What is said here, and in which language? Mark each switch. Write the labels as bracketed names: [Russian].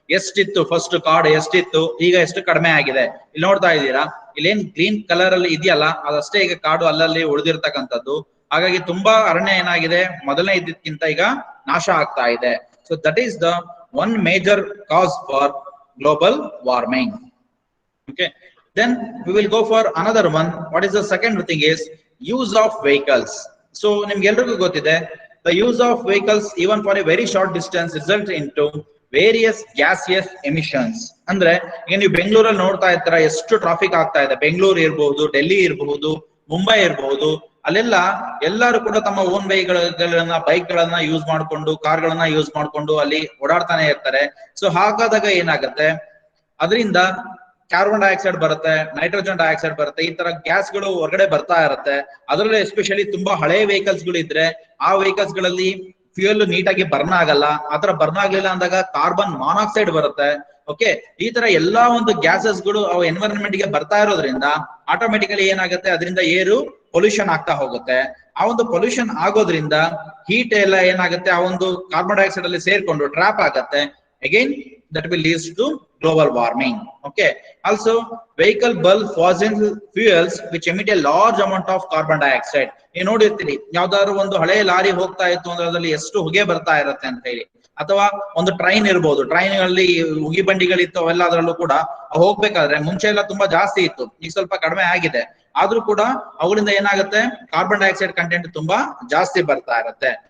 [Kannada] ಎಷ್ಟಿತ್ತು ಫಸ್ಟ್ ಕಾಡು, ಎಷ್ಟಿತ್ತು, ಈಗ ಎಷ್ಟು ಕಡಿಮೆ ಆಗಿದೆ. ಇಲ್ಲಿ ನೋಡ್ತಾ ಇದ್ದೀರಾ, ಇಲ್ಲೇನ್ ಗ್ರೀನ್ ಕಲರ್ ಅಲ್ಲಿ ಇದೆಯಲ್ಲ, ಅದಷ್ಟೇ ಈಗ ಕಾಡು ಅಲ್ಲಲ್ಲಿ ಉಳಿದಿರ್ತಕ್ಕಂಥದ್ದು. ಹಾಗಾಗಿ ತುಂಬಾ ಅರಣ್ಯ ಏನಾಗಿದೆ, ಮೊದಲನೇ ಇದ್ದಕ್ಕಿಂತ ಈಗ ನಾಶ ಆಗ್ತಾ ಇದೆ. [English] So that is the one major cause for global warming. Okay, then we will go for another one. What is the second thing is use of vehicles. So [Kannada] ನಿಮ್ಗೆ ಎಲ್ರಿಗೂ ಗೊತ್ತಿದೆ, [English] the use of vehicles even for a very short distance result into various gaseous emissions. [Kannada] ಅಂದ್ರೆ ಈಗ ನೀವು ಬೆಂಗಳೂರಲ್ಲಿ ನೋಡ್ತಾ ಇರ್ತೀರಾ ಎಷ್ಟು ಟ್ರಾಫಿಕ್ ಆಗ್ತಾ ಇದೆ. ಬೆಂಗಳೂರು ಇರಬಹುದು, ಡೆಲ್ಲಿ ಇರಬಹುದು, ಮುಂಬೈ ಇರಬಹುದು, ಅಲ್ಲೆಲ್ಲ ಎಲ್ಲರೂ ಕೂಡ ತಮ್ಮ ಓನ್ ವೆಹಿಕಲ್ಗಳನ್ನ, ಬೈಕ್ ಗಳನ್ನ ಯೂಸ್ ಮಾಡ್ಕೊಂಡು, ಕಾರ್ ಗಳನ್ನ ಯೂಸ್ ಮಾಡ್ಕೊಂಡು ಅಲ್ಲಿ ಓಡಾಡ್ತಾನೆ ಇರ್ತಾರೆ. ಸೊ ಹಾಗಾದಾಗ ಏನಾಗುತ್ತೆ, ಅದರಿಂದ ಕಾರ್ಬನ್ ಡೈಆಕ್ಸೈಡ್ ಬರುತ್ತೆ, ನೈಟ್ರೋಜನ್ ಡೈಆಕ್ಸೈಡ್ ಬರುತ್ತೆ, ಈ ತರ ಗ್ಯಾಸ್ ಗಳು ಹೊರಗಡೆ ಬರ್ತಾ ಇರುತ್ತೆ. ಅದರಲ್ಲಿ ಎಸ್ಪೆಷಲಿ ತುಂಬಾ ಹಳೆ ವೆಹಿಕಲ್ಸ್ ಗಳು ಇದ್ರೆ ಆ ವೆಹಿಕಲ್ಸ್ ಗಳಲ್ಲಿ ಫ್ಯೂಯಲ್ ನೀಟಾಗಿ ಬರ್ನ್ ಆಗಲ್ಲ. ಆತರ ಬರ್ನ್ ಆಗ್ಲಿಲ್ಲ ಅಂದಾಗ ಕಾರ್ಬನ್ ಮಾನಾಕ್ಸೈಡ್ ಬರುತ್ತೆ. ಓಕೆ, ಈ ತರ ಎಲ್ಲಾ ಒಂದು ಗ್ಯಾಸಸ್ ಗಳು ಅವು ಎನ್ವೈರನ್ಮೆಂಟ್ ಗೆ ಬರ್ತಾ ಇರೋದ್ರಿಂದ ಆಟೋಮೆಟಿಕಲಿ ಏನಾಗುತ್ತೆ, ಅದರಿಂದ ಏರು ಪೊಲ್ಯೂಷನ್ ಆಗ್ತಾ ಹೋಗುತ್ತೆ. ಆ ಒಂದು ಪೊಲ್ಯೂಷನ್ ಆಗೋದ್ರಿಂದ ಹೀಟ್ ಎಲ್ಲ ಏನಾಗುತ್ತೆ, ಆ ಒಂದು ಕಾರ್ಬನ್ ಡೈಆಕ್ಸೈಡ್ ಅಲ್ಲಿ ಸೇರ್ಕೊಂಡು ಟ್ರಾಪ್ ಆಗತ್ತೆ. [English] Again that will lead to global warming. Okay, also vehicle burn fossil fuels which emit a large amount of carbon dioxide. [Kannada] ನೀವು ನೋಡಿರ್ತೀರಿ, ಯಾವ್ದಾದ್ರು ಒಂದು ಹಳೆ ಲಾರಿ ಹೋಗ್ತಾ ಇತ್ತು ಅಂದ್ರೆ ಅದರಲ್ಲಿ ಎಷ್ಟು ಹೊಗೆ ಬರ್ತಾ ಇರುತ್ತೆ ಅಂತ ಹೇಳಿ. ಅಥವಾ ಒಂದು ಟ್ರೈನ್ ಇರ್ಬೋದು, ಟ್ರೈನ್ ಗಳಲ್ಲಿ ಉಗಿ ಬಂಡಿಗಳಿತ್ತು, ಅವೆಲ್ಲ ಅದರಲ್ಲೂ ಕೂಡ ಹೋಗ್ಬೇಕಾದ್ರೆ ಮುಂಚೆ ಎಲ್ಲ ತುಂಬಾ ಜಾಸ್ತಿ ಇತ್ತು, ಈಗ ಸ್ವಲ್ಪ ಕಡಿಮೆ ಆಗಿದೆ. ಆದ್ರೂ ಕೂಡ ಅವುಗಳಿಂದ ಏನಾಗುತ್ತೆ, ಕಾರ್ಬನ್ ಡೈಆಕ್ಸೈಡ್ ಕಂಟೆಂಟ್ ತುಂಬಾ ಜಾಸ್ತಿ ಬರ್ತಾ ಇರುತ್ತೆ.